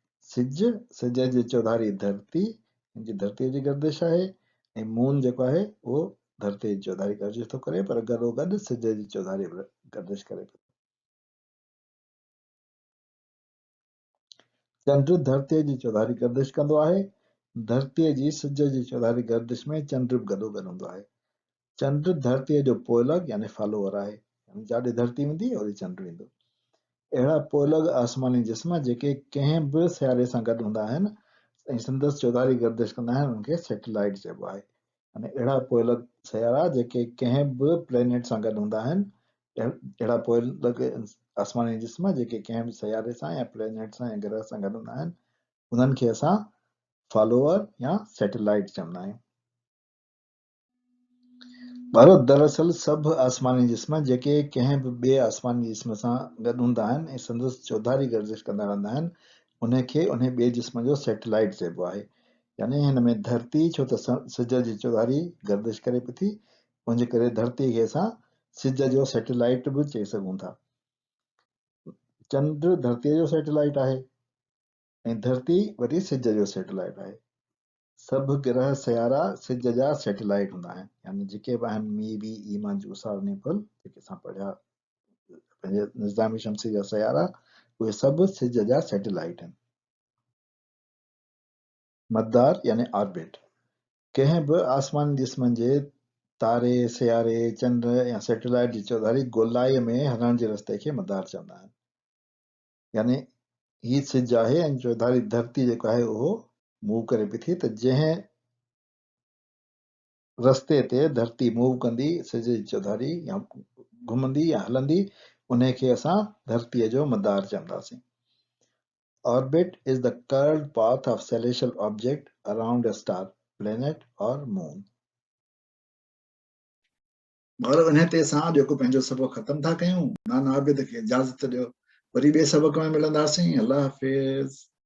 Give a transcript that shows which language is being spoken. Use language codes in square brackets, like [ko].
[sd] सिज, सिज जी चौधारी धरती, धरतीअ जी गर्दिश आहे, ऐं मून जेको आहे उहो धरतीअ जी चौधारी गर्दिश थो करे, पर गॾोगॾु सिज जी चौधारी गर्दिश करे पियो. चंड धरतीअ जी चौधारी गर्दिश कंदो आहे. धरतीअ जी सिज जी चौधारी गर्दिश में चंड बि गॾोगॾु हूंदो आहे. चंड धरतीअ जो पोलक यानी फॉलोअर आहे, जाॾे धरती वेंदी ओॾे चंड वेंदो। अहिड़ा पोलग आसमानी जिस्म जेके कंहिं बि सियारे सां गॾु हूंदा आहिनि ऐं संदसि चौधारी गर्दिश कंदा आहिनि उनखे सैटेलाइट चइबो आहे। यानी अहिड़ा पोलग सियारा जेके कंहिं बि प्लेनेट सां गॾु हूंदा आहिनि, अहिड़ा पोलग आसमानी जिस्म जेके कंहिं बि सियारे सां या प्लेनेट सां या ग्रह सां गॾु हूंदा आहिनि, उन्हनि खे असां फॉलोअर या सैटेलाइट चवंदा आहियूं। ॿारो दरअसल सभु आसमानी जिस्म जेके कंहिं बि ॿिए आसमानी जिस्म सां गॾु हूंदा आहिनि ऐं संदसि चौधारी गर्दिश कंदा रहंदा आहिनि, उनखे उन ॿिए जिस्म जो सैटेलाइट चइबो आहे। यानी हिन में धरती छो त सिज जी चौधारी गर्दिश करे पई थी, उनजे करे धरतीअ खे असां सिज जो सैटेलाइट बि चई सघूं था। चंड धरतीअ जो सैटेलाइट आहे ऐं धरती वरी सिज जो सैटेलाइट आहे। सभु ग्रह सियारा सिज जा सैटेलाइट हूंदा आहिनि, यानी जेके बि आहिनि मी बी ईमा जूसा और नेपल, जेके असां पढ़िया पंहिंजे निज़ामी शमसी जा सियारा, उहे सभु सिज जा सैटेलाइट आहिनि। मदार यानी ऑर्बिट कंहिं बि आसमानी जिस्मनि जे तारे सियारे चंड या सैटेलाइट जी चौधारी गोलाई में हलण जे रस्ते खे मदार चवंदा आहिनि। यानी ही सिज आहे ऐं चौधारी धरती जेको आहे उहो मूव करे पई थी, त जंहिं रस्ते ते धरती मूव कंदी सिज जी चौधारी या घुमंदी या हलंदी, उनखे असां धरतीअ जो मदार चवंदासीं। [en] Orbit is the curved path of celestial object around a star, planet or moon. [sd] ॿार इन ते असां जेको पंहिंजो सबक़ ख़तम था कयूं, नाना आबिद खे इजाज़त ॾियो, वरी ॿिए सबक़ में मिलंदासीं। अल्लाह हाफ़िज़।